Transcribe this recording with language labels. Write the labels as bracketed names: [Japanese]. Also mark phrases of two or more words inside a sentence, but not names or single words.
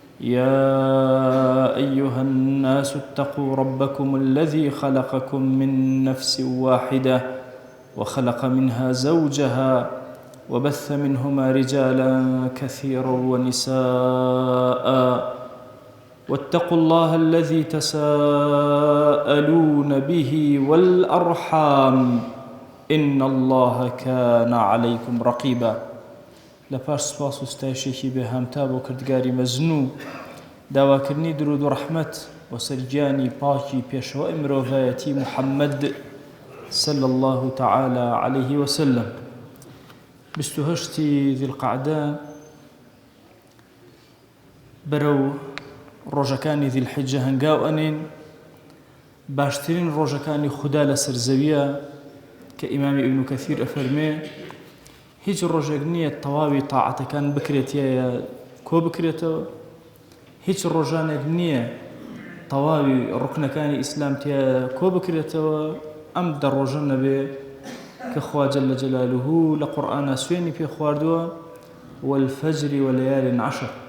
[Arabic] يا أيها الناس اتقوا ربكم الذي خلقكم من نفس واحدة وخلق منها زوجها وبث منهما رجالا كثيرا ونساء واتقوا الله الذي تساءلون به والأرحام إن الله كان عليكم رقيبا. [Central Kurdish] لپاش سپاس و ستایشێکی بێهامتا بۆ کردگاری مەزنوو داواکردنی درود و ڕەحمەت و سەرگیانی پاکی پێشەوەی مرۆڤایەتی محەممەد [Arabic] صلى الله تعالى عليه وسلم. [Central Kurdish] 28 ذي القعدة برو ڕۆژەکانی ذی الحجە هەنگاو ئەنێن باشترین ڕۆژەکانی خوددا لەسەر زەویە کە ئیمامی ئیبن کەثیر ئەفەرمێ هیچ ڕۆژێک نییە تەواوی تاعەتەکان بکرێتیە کۆ بکرێتەوە، هیچ ڕۆژانێک نییە تەواوی ڕوکنەکانی ئیسلام تیا کۆ بکرێتەوە ئەم دە ڕۆژە نەبێ کە خوا [Arabic] جەلە جەلالوهو [Central Kurdish] لە قورئانە سوێنی پێ خواردووە [Arabic] والفەجر وەلەیال عەشر.